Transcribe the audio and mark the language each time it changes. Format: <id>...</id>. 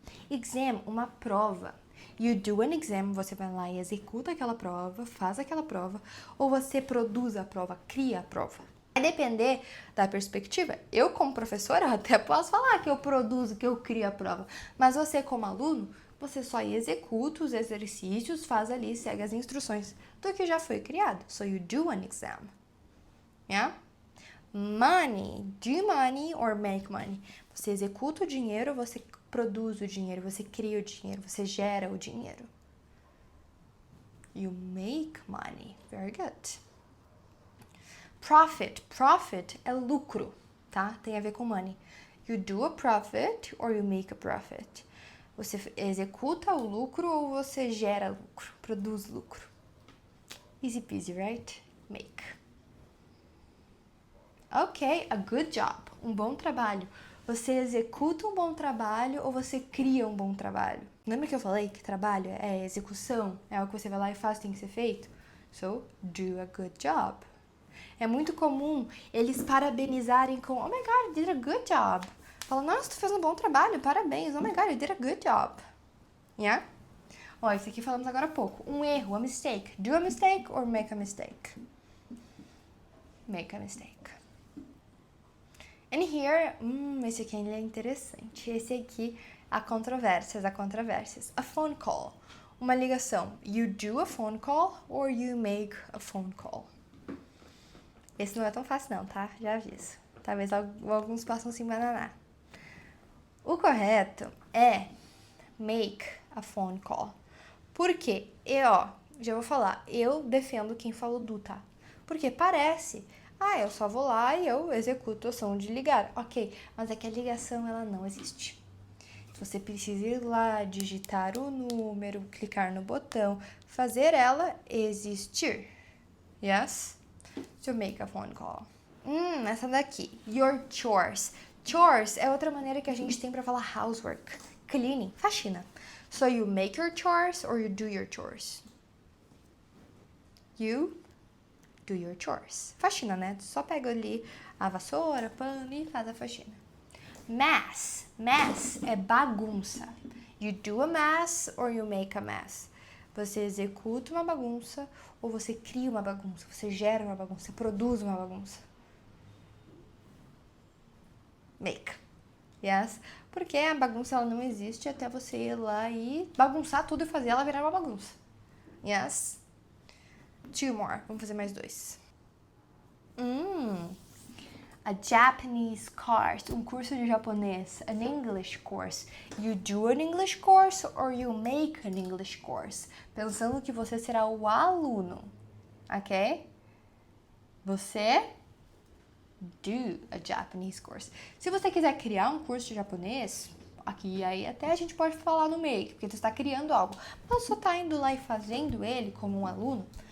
<pt>Exam, uma prova.</pt> <en>You do an exam,</en> <pt>você vai lá e executa aquela prova, faz aquela prova, ou você produz a prova, cria a prova. Vai depender da perspectiva. Eu, como professora, até posso falar que eu produzo, que eu crio a prova, mas você, como aluno, você só executa os exercícios, faz ali, segue as instruções do que já foi criado.</pt> <en>So you do an exam. Yeah? Money, do money or make money.</en> <pt>Você executa o dinheiro, você produz o dinheiro, você cria o dinheiro, você gera o dinheiro.</pt> <en>You make money. Very good. Profit.</en> <pt>Profit é lucro, tá? Tem a ver com</pt> <en>money. You do a profit or you make a profit.</en> <pt>Você executa o lucro ou você gera lucro, produz lucro.</pt> <en>Easy peasy, right? Make. Ok, a good job,</en> <pt>um bom trabalho. Você executa um bom trabalho ou você cria um bom trabalho? Lembra que eu falei que trabalho é execução? É algo que você vai lá e faz, tem que ser feito?</pt> <en>So, do a good job.</en> <pt>É muito comum eles parabenizarem com</pt> <en>oh my God, you did a good job.</en> <pt>Fala, nossa, tu fez um bom trabalho, parabéns.</pt> <en>Oh my God, you did a good job. Yeah?</en> <pt>Ó, isso aqui falamos agora há pouco. Um erro,</pt> <en>a mistake. Do a mistake or make a mistake? Make a mistake. And here,</en> <pt>esse aqui é interessante. Esse aqui, há controvérsias.</pt> <en>A phone call,</en> <pt>uma ligação.</pt> <en>You do a phone call or you make a phone call?</en> <pt>Esse não é tão fácil não, tá? Já aviso. Talvez alguns possam se embananar. O correto é</pt> <en>make a phone call.</en> <pt>Por quê? Já vou falar. Eu defendo quem falou do, tá? Porque parece... eu só vou lá e eu executo a ação de ligar. Ok, mas é que a ligação, ela não existe. Você precisa ir lá, digitar o número, clicar no botão, fazer ela existir.</pt> <en>Yes? To make a phone call.</en> <pt>Essa daqui.</pt> <en>Your chores.</en> <pt>Chores é outra maneira que a gente tem pra falar housework. Cleaning, faxina.</pt> <en>So you make your chores or you do your chores? You do your chores.</en> <pt>Faxina, né? Tu só pega ali a vassoura, pano e faz a faxina. Mess. Mess é bagunça.</pt> <en>You do a mess or you make a mess.</en> <pt>Você executa uma bagunça ou você cria uma bagunça. Você gera uma bagunça, produz uma bagunça.</pt> <en>Make. Yes?</en> <pt>Porque a bagunça ela não existe até você ir lá e bagunçar tudo e fazer ela virar uma bagunça.</pt> <en>Yes? Two more.</en> <pt>Vamos fazer mais 2.</pt> <en>A Japanese course.</en> <pt>Um curso de japonês.</pt> <en>An English course. You do an English course or you make an English course.</en> <pt>Pensando que você será o aluno. Ok? Você</pt> <en>do a Japanese course.</en> <pt>Se você quiser criar um curso de japonês, aqui aí até a gente pode falar no make, porque você está criando algo. Mas só está indo lá e fazendo ele como um aluno,</pt>